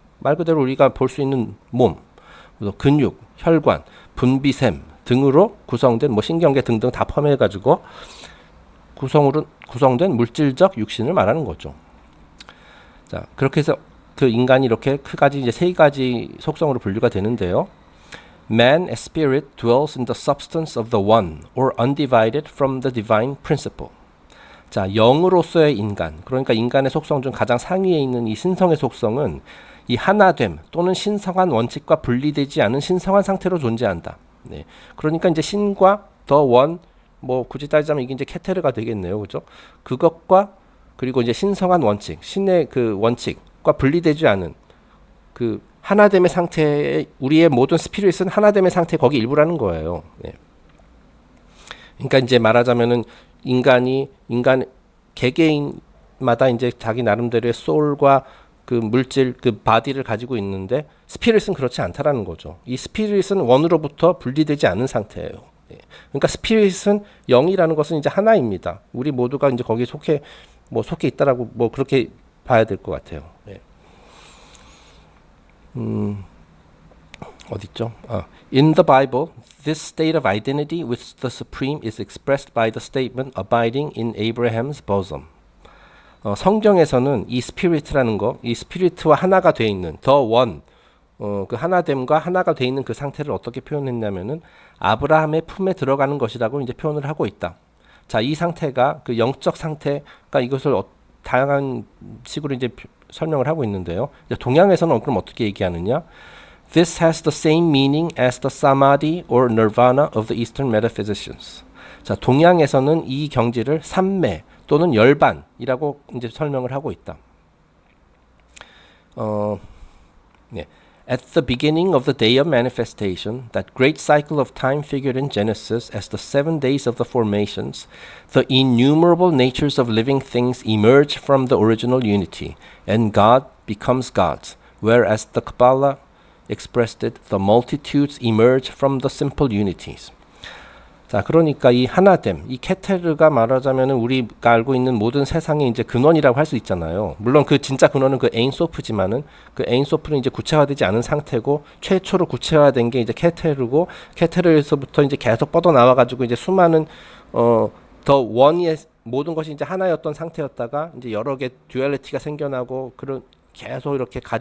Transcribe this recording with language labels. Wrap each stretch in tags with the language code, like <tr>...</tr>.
<ko>말 그대로 우리가 볼 수 있는 몸, 근육, 혈관, 분비샘 등으로 구성된 뭐 신경계 등등 다 포함해가지고 구성된 물질적 육신을 말하는 거죠. 자, 그렇게 해서 그 인간이 이렇게 크가지 이제 세 가지 속성으로 분류가 되는데요.</ko> <en>Man as spirit dwells in the substance of the one, or undivided from the divine principle.</en> <ko>자, 영으로서의 인간, 그러니까 인간의 속성 중 가장 상위에 있는 이 신성의 속성은 이 하나됨 또는 신성한 원칙과 분리되지 않은 신성한 상태로 존재한다. 네. 그러니까 이제 신과 더 원, 뭐 굳이 따지자면 이게 이제 케테르가 되겠네요, 그죠? 그것과 그리고 이제 신성한 원칙, 신의 그 원칙과 분리되지 않은 그 하나됨의 상태에 우리의 모든 스피릿은 하나됨의 상태 거기 일부라는 거예요. 네. 그러니까 이제 말하자면은 인간 개개인마다 이제 자기 나름대로의 소울과 그 물질 그 바디를 가지고 있는데 스피릿은 그렇지 않다라는 거죠. 이 스피릿은 원으로부터 분리되지 않은 상태예요. 네. 그러니까 스피릿은 영이라는 것은 이제 하나입니다. 우리 모두가 이제 거기에 속해 있다라고 뭐 그렇게 봐야 될 것 같아요. 네. 어딨죠?</ko> <en>In the Bible, this state of identity with the Supreme is expressed by the statement abiding in Abraham's bosom.</en> <ko>성경에서는 이 스피릿이라는 거, 이 스피릿과 하나가 돼 있는 the one, 그 하나됨과 하나가 돼 있는 그 상태를 어떻게 표현했냐면은 아브라함의 품에 들어가는 것이라고 이제 표현을 하고 있다. 자, 이 상태가 그 영적 상태가 이것을 다양한 식으로 이제 설명을 하고 있는데요. 동양에서는 그럼 어떻게 얘기하느냐?</ko> <en>This has the same meaning as the samadhi or nirvana of the Eastern metaphysicians.</en> <ko>자, 동양에서는 이 경지를 삼매 또는 열반이라고 이제 설명을 하고 있다. 네.</ko> <en>At the beginning of the day of manifestation, that great cycle of time figured in Genesis as the 7 days of the formations, the innumerable natures of living things emerge from the original unity, and God becomes God, whereas the Kabbalah expressed it, the multitudes emerge from the simple unities.</en> <ko>자, 그러니까 이 하나됨, 이 케테르가 말하자면은 우리가 알고 있는 모든 세상의 이제 근원이라고 할 수 있잖아요. 물론 그 진짜 근원은 그 에인소프지만은 그 에인소프는 이제 구체화되지 않은 상태고 최초로 구체화된 게 이제 케테르고 케테르에서부터 이제 계속 뻗어 나와 가지고 이제 수많은 더 원의 모든 것이 이제 하나였던 상태였다가 이제 여러 개 듀얼리티가 생겨나고 그런 계속 이렇게</ko>